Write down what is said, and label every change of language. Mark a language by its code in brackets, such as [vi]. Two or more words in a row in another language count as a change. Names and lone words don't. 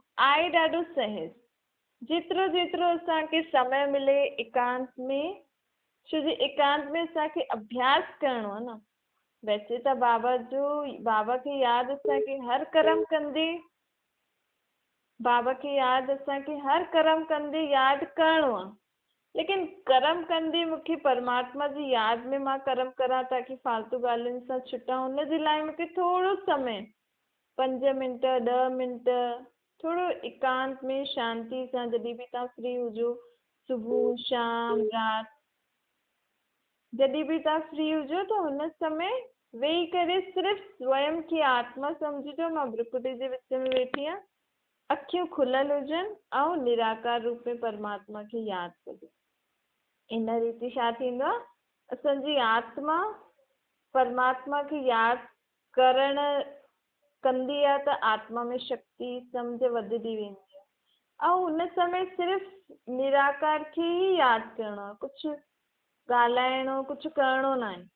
[sd] आहे ॾाढो सहज, जेतिरो असांखे समय मिले एकांत में छो जो एकांत में असांखे अभ्यास करणो आहे न। वैसे त बाबा खे यादि असांखे हर कर्म कंदे बाबा खे यादि असांखे हर कर्म कंदे यादि करणो आहे। लेकिन कर्म कंदे मूंखे परमात्मा जी यादि में मां कर्म करा ताकि फालतू ॻाल्हियुनि सां छुटा, हुन जे लाइ मूंखे थोरो समय 5 मिंट 10 मिंट थोरो एकांत में शांति सां, जॾहिं बि तव्हां फ्री हुजो, सुबुह शाम राति, जॾहिं बि तव्हां फ्री हुजो त हुन समय वेही करे सिर्फ़ स्वयं खे आत्मा सम्झिजो। मां भ्रिकुटी जे विच में वेठी आहियां, अखियूं खुलियल हुजनि ऐं निराकार रूप में परमात्मा खे यादि कजो। इन रीति छा थींदो आहे, असांजी आत्मा परमात्मा खे यादि करण कंदी आहे त आत्मा में शक्ति सम्झ वधंदी वेंदी आहे। ऐं हुन समय सिर्फ़ निराकार खे ई यादि करणो आहे, कुझु ॻाल्हाइणो, कुझु करणो न आहे।